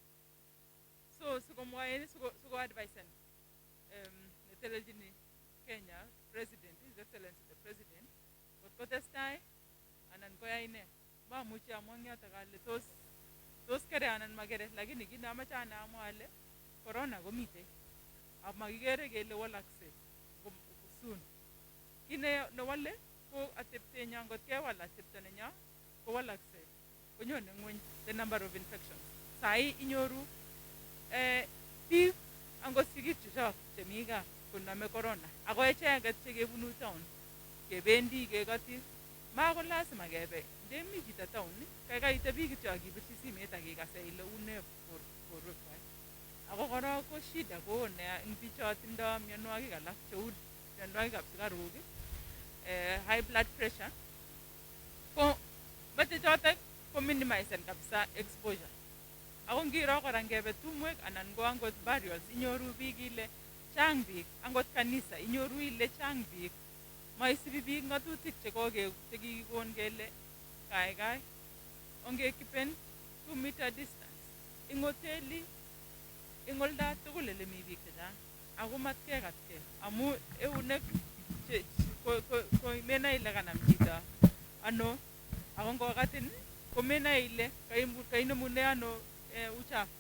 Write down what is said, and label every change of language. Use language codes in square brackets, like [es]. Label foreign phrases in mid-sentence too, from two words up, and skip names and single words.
[kln] So sikomwae siko advisen netelelchini Kenya president, [en] his excellency the president, [kln] kot kotestai anan koyai ne. Mamuchi amwa eng yoto kale tos kere anan makere, lakini kit namache ane amwa ale corona komitei. Makikere kele walaksei soon. Kit newale ko ateptenyo, ngot kewal atepto nenyo kowalaksei, konyone ngweny [en] the number of infections. [kln] Sai inyoru biik angot sigik chechok chemi gaa koname corona, ako echeket chekebunu town kebendi kekoti, mako lazima kebe. Ndemi chito town kaikai itebi kityo akibirchi simet akikase ile une borwekwak. Ako kora ko shida ko ne eng bicho tindoi mionwogik alak cheu mionwogikab sukaruk, [en] high blood pressure, [kln] ko bate chotok ko minimisen kabisa exposure. Ako ngiro kora ngebe tumwek anan ko angot burials, inyoru biik ile chang biik, angot kanisa inyoru ile chang biik, maisibi biik ngatutik chekikikon kele kaikai ongekipen 2 [en] meter distance [kln] ing hoteli, ing olda tugul ole mi biik chechang, ako matkekatkei amu eunek ko menai ile kanam chito ano, ako ngokatin ko menai ile kainemune ano uchafu.